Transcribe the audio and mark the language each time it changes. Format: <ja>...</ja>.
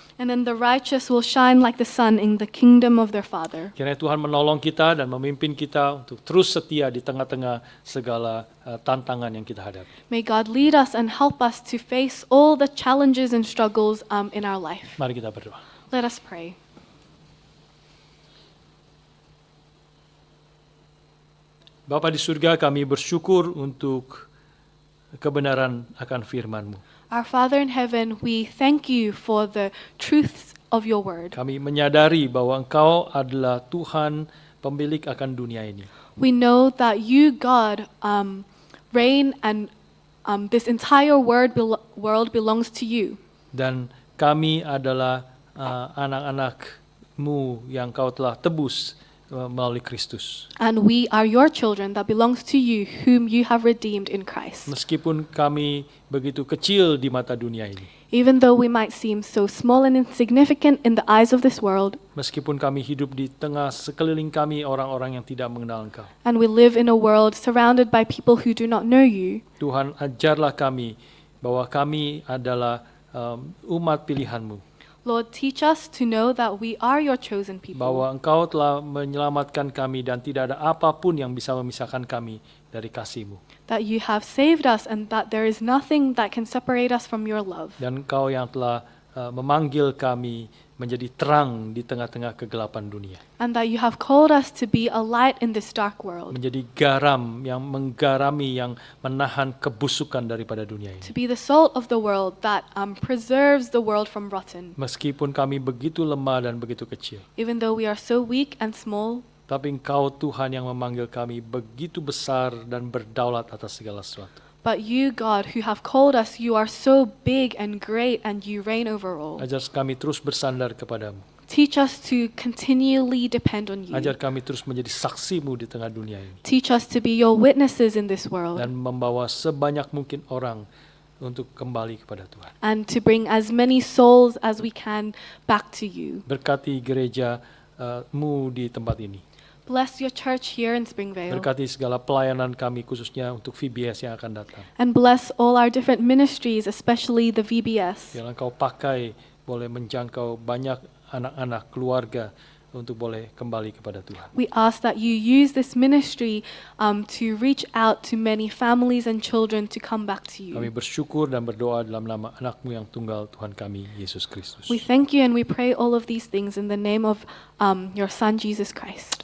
<en>And then the righteous will shine like the sun in the kingdom of their Father.</en> <id>Kiranya Tuhan menolong kita dan memimpin kita untuk terus setia di tengah-tengah segala tantangan yang kita hadapi.</id> <en>May God lead us and help us to face all the challenges and struggles in our life.</en> <id>Mari kita berdoa.</id> <en>Let us pray.</en> <id>Bapa di surga, kami bersyukur untuk kebenaran akan firman-Mu.</id> <en>Our Father in heaven, we thank you for the truths of your word.</en> <id>Kami menyadari bahwa Engkau adalah Tuhan pemilik akan dunia ini.</id> <en>We know that you, God, reign and this entire world belongs to you.</en> <id>Dan kami adalah anak-anak-Mu yang Kau telah tebus melalui Kristus.</id> <en>And we are your children that belongs to you, whom you have redeemed in Christ.</en> <id>Meskipun kami begitu kecil di mata dunia ini,</id> <en>Even though we might seem so small and insignificant in the eyes of this world,</en> <id>meskipun kami hidup di tengah sekeliling kami orang-orang yang tidak mengenal Engkau,</id> <en>and we live in a world surrounded by people who do not know you,</en> <id>Tuhan, ajarlah kami bahwa kami adalah umat pilihan-Mu.</id> <en>Lord, teach us to know that we are your chosen people.</en> <id>Bahwa Engkau telah menyelamatkan kami dan tidak ada apapun yang bisa memisahkan kami dari kasih-Mu.</id> <en>That you have saved us and that there is nothing that can separate us from your love.</en> <id>Dan Engkau yang telah memanggil kami menjadi terang di tengah-tengah kegelapan dunia.</id> <en>And that you have called us to be a light in this dark world,</en> <id>Menjadi garam yang menggarami, yang menahan kebusukan daripada dunia ini.</id> <en>to be the salt of the world that preserves the world from rotten.</en> <id>Meskipun kami begitu lemah dan begitu kecil,</id> <en>Even though we are so weak and small,</en> <id>tapi Engkau Tuhan yang memanggil kami begitu besar dan berdaulat atas segala sesuatu.</id> <en>but you, God, who have called us, you are so big and great and you reign over all.</en> <id>Ajar kami terus bersandar kepadamu.</id> <en>Teach us to continually depend on you.</en> <id>Ajar kami terus menjadi saksimu di tengah dunia ini.</id> <en>Teach us to be your witnesses in this world</en> <id>Dan membawa sebanyak mungkin orang untuk kembali kepada Tuhan.</id> <en>and to bring as many souls as we can back to you.</en> <id>Berkati gereja-Mu di tempat ini.</id> <en>Bless your church here in Springvale</en> <id>Berkati segala pelayanan kami khususnya untuk VBS yang akan datang.</id> <en>and bless all our different ministries, especially the VBS.</en> <id>Biarlah Engkau pakai boleh menjangkau banyak anak-anak keluarga untuk boleh kembali kepada Tuhan.</id> <en>We ask that you use this ministry to reach out to many families and children to come back to</en> <id>Kami</id> <en>you.</en> <id>bersyukur dan berdoa dalam nama anak-Mu yang tunggal Tuhan kami, Yesus Kristus.</id> <en>We thank you and we pray all of these things in the name of your Son, Jesus Christ.</en>